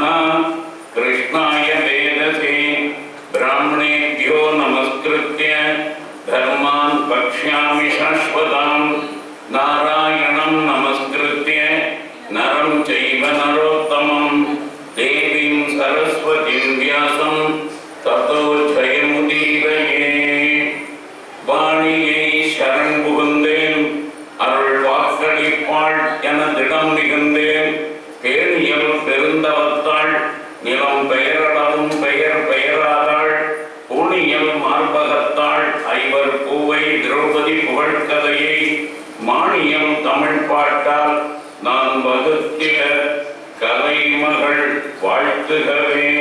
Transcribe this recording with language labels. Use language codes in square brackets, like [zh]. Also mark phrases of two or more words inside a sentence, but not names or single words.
[sa] कृष्णाय वेदसे ब्राह्मणेभ्यो नमस्कृत्य धर्मान् वक्ष्यामि शाश्वतां। नारायणं नमस्कृत्य नरं चैव नरोत्तमं देवीं सरस्वतीं व्यासं ततो जयमुदीरये। [ta] வாணியை சரண் புகுந்தேன் அருள் வாக்களிப்பாள் என திடம் மிகுந்தேன். பேணியல் பெருந்தவத்தாள் நிலம் பெயரளவும் பெயர் பெயராதாள். பூணியல் மார்பகத்தாள் ஐவர் பூவை திரௌபதி புகழ்கதையை மானியம் தமிழ் பாட்டால் நான் வகுத்திட கலைமகள் வாழ்த்துகவே.